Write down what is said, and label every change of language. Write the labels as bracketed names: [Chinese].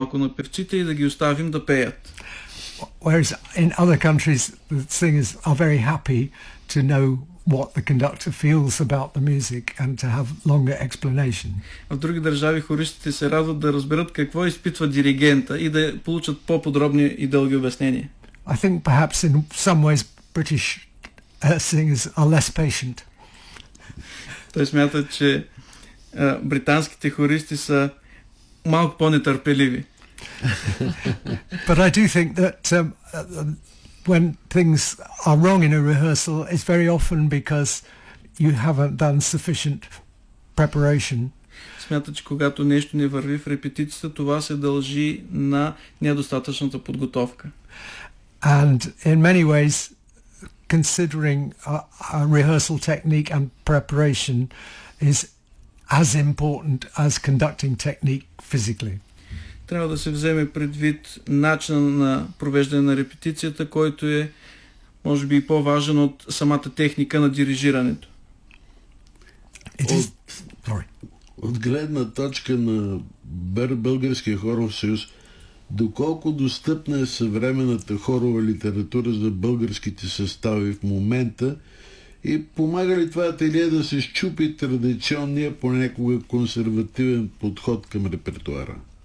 [Bulgarian] малко на певците и да ги оставим да пеят. [English] Whereas in other countries the singers are very happy to know what the conductor feels about the music and to have longer explanation. [Bulgarian] В други държави хористите се радват да разберат какво изпитва диригента и да получат по-подробни и дълги обяснения. [English] I think perhaps in some ways British singers are less patient. [Bulgarian] Той смята, че британските хористи са малко по-нетърпеливи. [English] But I do think that when things are wrong in a rehearsal, it's very often because you haven't done sufficient preparation. [Bulgarian] Смята, че когато нещо не върви в репетицията, това се дължи на недостатъчната подготовка. [English] And in many ways, considering a rehearsal technique and preparation is as important as conducting technique physically. [Bulgarian] Трябва да се вземе предвид начинът на провеждане на репетицията, който е, може би, по-важен от самата техника на дирижирането. От гледна точка на Българския хоров съюз, доколко достъпна е съвременната хорова литература за българските състави в момента и помага ли това ателие да се счупи традиционния, понякога консервативен подход към репертуара?